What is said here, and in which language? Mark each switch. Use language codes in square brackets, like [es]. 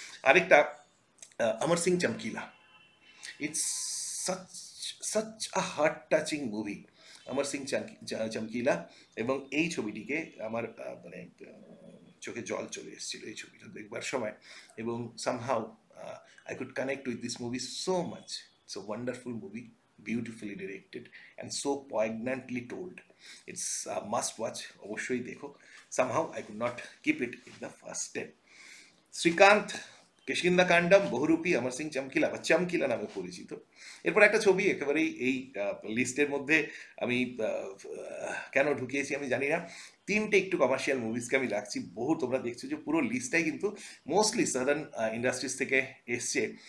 [bn] আরেকটা Amar Singh চমকিলা, [en] it's such a heart touching movie, [bn] Amar Singh চমকিলা, এবং এই ছবিটিকে আমার মানে চোখে জল চলে এসেছিল এই ছবিটা দেখবার সময়, এবং somehow [en] I could connect with this movie so much. It's a wonderful movie, beautifully directed and so poignantly told. It's a must watch, [bn] অবশ্যই দেখো। [en] Somehow I could not keep it in the first 10. [bn] Srikanta, Kishkindha কান্ডাম, বহুরূপী, অমর সিং চমকিলা বা চমকিলা নামে পরিচিত। এরপর একটা ছবি একেবারেই এই লিস্টের মধ্যে আমি কেন ঢুকিয়েছি আমি জানি না, তিনটে একটু কমার্শিয়াল মুভিজকে আমি রাখছি। তোমরা দেখছো যে পুরো লিস্টটাই কিন্তু মোস্টলি সাদার্ন ইন্ডাস্ট্রিজ থেকে এসছে।